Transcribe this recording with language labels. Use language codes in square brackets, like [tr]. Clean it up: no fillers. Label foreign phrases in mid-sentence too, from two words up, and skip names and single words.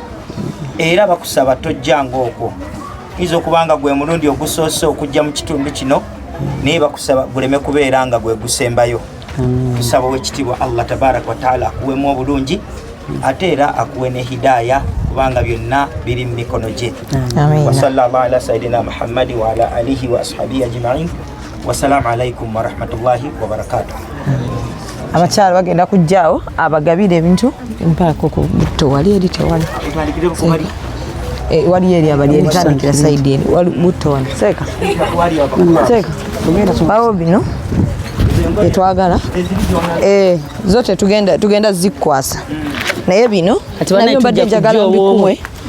[lg] Era bakusaba tojjanga okwo kiyinza okuba nga gwe mulundi ogusoose okujja mu kitundu kino naye bakusaba guleme kubeera nga gwe gusembayo. Tusaba ow'ekitiibwa [ar] الله تبارك وتعالى [lg] akuweemu obulungi ate era akuwe ne hidaya kubanga byonna biri mu mikono gye. [ar] Amen. وصلى الله على سيدنا محمد وعلى آله وأصحابه أجمعين. والسلام عليكم ورحمة الله وبركاته. [lg] Abakyala bagenda kujjaawo abagabira ebintu mpaako ku butto wali eri tewali. Wali eri abali eri tandikira side eri wali butto wano. Seeka bawo bino etwagala zote tugenda zikwasa naye bino nabyo mbadde njagala mbikumwe.